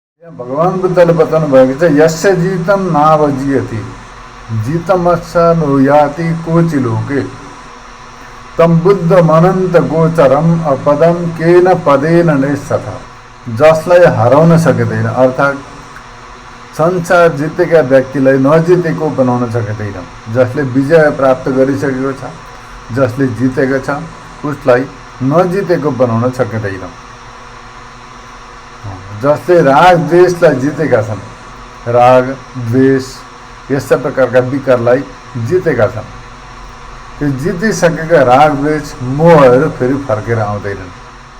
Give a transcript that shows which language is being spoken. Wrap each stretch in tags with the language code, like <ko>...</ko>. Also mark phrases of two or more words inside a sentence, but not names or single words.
<ne>भगवान बुद्धले बताउनु भएको छ</ne> <pi>यस्य जितम नावजियति जितमस्स नुयाति कोचिलोके तम बुद्ध मनन्त गोचरम अपदम केन पदेन निस्सथ।</pi> <ne>जसलाई हराउन सकिँदैन अर्थात् संसार जितेका व्यक्तिलाई नजितेको बनाउन सकिँदैन। जसले विजय प्राप्त गरिसकेको छ, जसले जितेको छ, उसलाई नजितेको बनाउन सकिँदैन। जसले राग द्वेषलाई जितेका छन्, राग द्वेष यस्ता प्रकारका विकारलाई जितेका छन्, त्यो जितिसकेका राग द्वेष मोहहरू फेरि फर्केर आउँदैनन्।</ne>